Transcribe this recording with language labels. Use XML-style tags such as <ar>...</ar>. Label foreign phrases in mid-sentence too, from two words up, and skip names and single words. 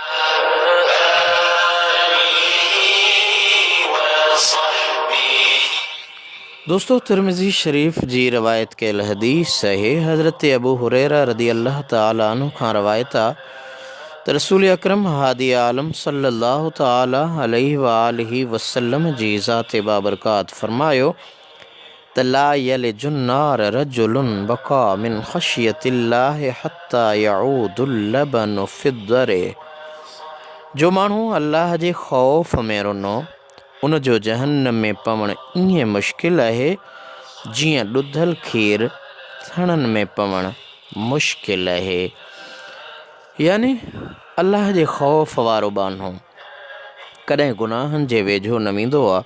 <sd>दोस्तों, तिरमिज़ी शरीफ़ जी रवायत कयल हदीस आहे, हज़रत अबू हुरैरा</sd> <ar>رضي الله تعالى عنه</ar> <sd>खां रवायत आहे त रसूल अकरम हादी आलम</sd> <ar>صلى الله تعالى عليه وآله وسلم</ar> <sd>जी ज़ात बाबरकात फरमायो त</sd> <ar>لا يلج النار رجل بكى من خشية الله حتى يعود اللبن في الضرع.</ar> <sd>जो माण्हू अल्लाह जे ख़ौफ़ में रुनो, उन जो जहन्नम में पवणु ईअं मुश्किल आहे जीअं ॾुधल खीर थणनि में पवणु मुश्किल आहे। यानी अल्लाह जे ख़ौफ़ वारो बानो कॾहिं गुनाहनि जे वेझो न वेंदो आहे।</sd>